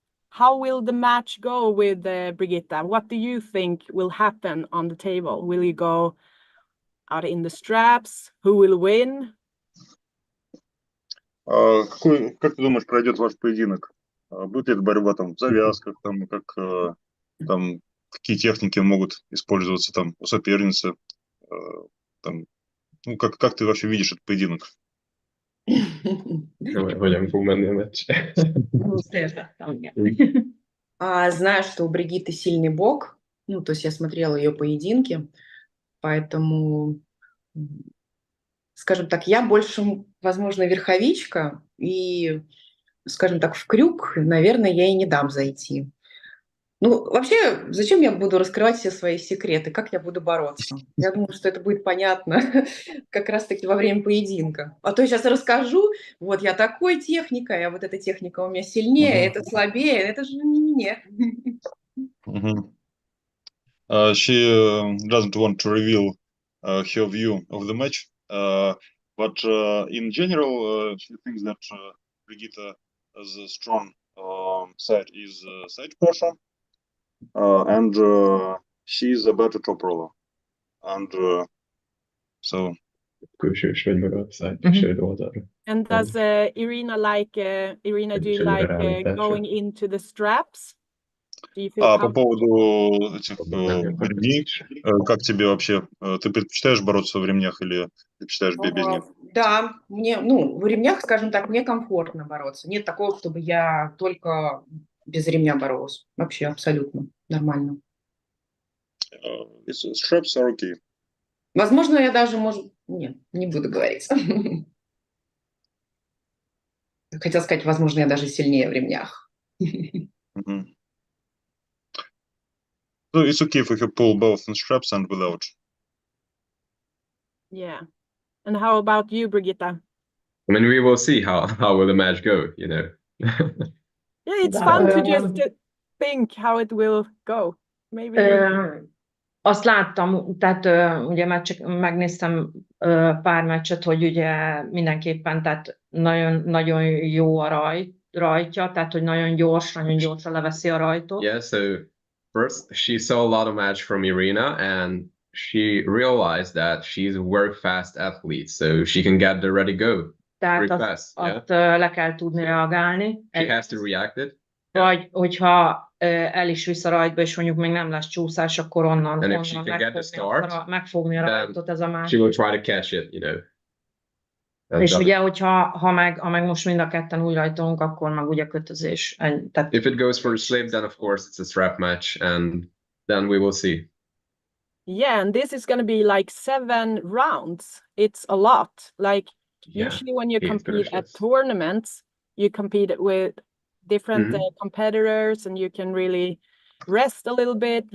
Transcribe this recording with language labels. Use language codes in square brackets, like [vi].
[en] How will the match go with Brigitta? What do you think will happen on the table? Will you go out in the straps? Who will win? [ru] Как ты думаешь, пройдет ваш поединок? Будет ли это борьба там в завязках, там, там, какие техники могут использоваться там у соперницы? Там, ну, как ты вообще видишь этот поединок? [hu] Hogyan fog menni a meccs? [ru] Знаю, что у Бригитты сильный бок. Ну, то есть я смотрела ее поединки, поэтому, скажем так, я больше, возможно, верховичка, и, скажем так, в крюк, наверное, я и не дам зайти. Ну, вообще, зачем я буду раскрывать все свои секреты? Как я буду бороться? Я думаю, что это будет понятно как раз-таки во время поединка. А то я сейчас расскажу, вот я такой техникой, а вот эта техника у меня сильнее, это слабее, это же не мне. [en] She doesn't want to reveal her view of the match, but in general, she thinks that Brigitta's strong side is side pressure, and she's a better top roller. And so... [hu] Külsős vagy meg a szájtesőd oldalra. [en] And does Irina do you like going into the straps? Do you feel [ru] по поводу этих ремней, как тебе вообще? Ты предпочитаешь бороться в ремнях или предпочитаешь без них? Да, мне, ну, в ремнях, скажем так, мне комфортно бороться. Нет такого, чтобы я только без ремня боролась. Вообще абсолютно нормально. [en] Straps are okay. [ru] Возможно, я даже, Нет, не буду говорить. Хотела сказать, возможно, я даже сильнее в ремнях. [en] So it's okay if you pull both in straps and without. Yeah. And how about you, Brigitta? I mean, we will see how will the match go, you know. Yeah, it's fun to just think how it will go. Maybe. [hu] Azt láttam, tehát ugye már csak megnéztem pár meccset, hogy ugye mindenképpen, tehát nagyon, nagyon jó a rajtja, tehát hogy nagyon gyorsan leveszi a rajtot. [en] Yeah, so first she saw a lot of match from Irina and she realized that she's a very fast athlete, so she can get the ready go [hu] Tehát [en] very fast. [hu] azt le kell tudni reagálni. [en] She has to react it. [hu] Vagy hogyha el is visz a rajtba, és mondjuk még nem lesz csúszás, akkor onnan megfogni a rajtot, ez a másik. [en] She will try to catch it, you know. [hu] És ugye, ha meg most mind a ketten úgy rajtolunk, akkor meg ugye kötözés. Tehát... [en] If it goes for a slip, then of course it's a strap match, and then we will see. Yeah, and this is going to be like 7 rounds. It's a lot. Like usually when you compete at tournaments, you compete with different competitors and you can really rest a little bit.